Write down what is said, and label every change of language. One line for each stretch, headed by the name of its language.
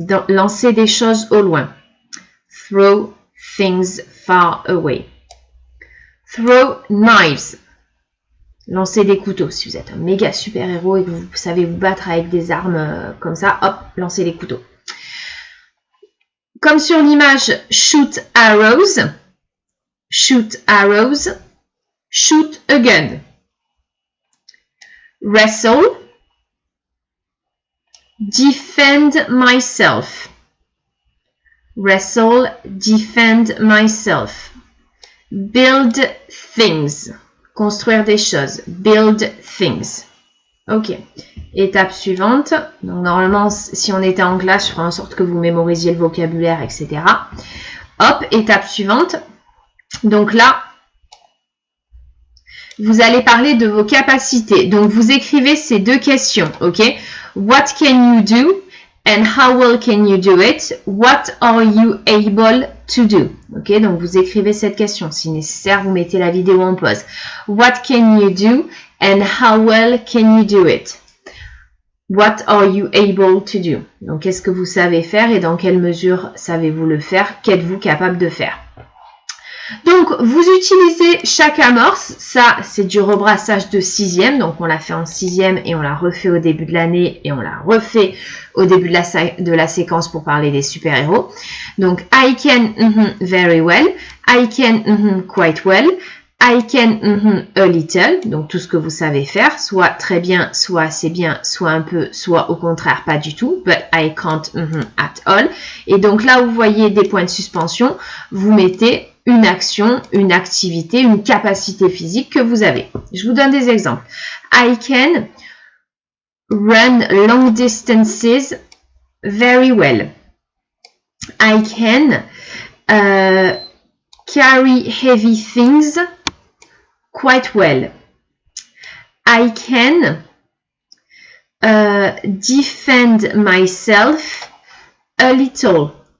French: Lancer des choses au loin.
English: Throw things far away. Throw knives.
French: Lancer des couteaux. Si vous êtes un méga super-héros et que vous savez vous battre avec des armes comme ça, hop, lancez les couteaux. Comme sur l'image,
English: shoot arrows. Shoot arrows. Shoot a gun. Wrestle. defend myself. Wrestle, defend myself. Build things.
French: Construire des choses.
English: Build things. Ok.
French: Étape suivante. Donc, normalement, si on était en classe, je ferai en sorte que vous mémorisiez le vocabulaire, etc. Hop, étape suivante. Donc là, vous allez parler de vos capacités. Donc, vous écrivez ces deux questions, ok?
English: What can you do? And how well can you do it? What are you able to do?
French: Ok, donc vous écrivez cette question. Si nécessaire, vous mettez la vidéo en pause.
English: What can you do? And how well can you do it? What are you able to do?
French: Donc, qu'est-ce que vous savez faire et dans quelle mesure savez-vous le faire? Qu'êtes-vous capable de faire? Donc, vous utilisez chaque amorce. Ça, c'est du rebrassage de 6e. Donc, on l'a fait en 6e et on l'a refait au début de l'année et on l'a refait au début de la séquence pour parler des super-héros.
English: Donc, I can very well. I can quite well. I can a little.
French: Donc, tout ce que vous savez faire. Soit très bien, soit assez bien, soit un peu, soit au contraire pas du tout.
English: But I can't at all.
French: Et donc, là où vous voyez des points de suspension, vous mettez une action, une activité, une capacité physique que vous avez. Je vous donne des exemples.
English: I can run long distances very well. I can carry heavy things quite well. I can defend myself a little.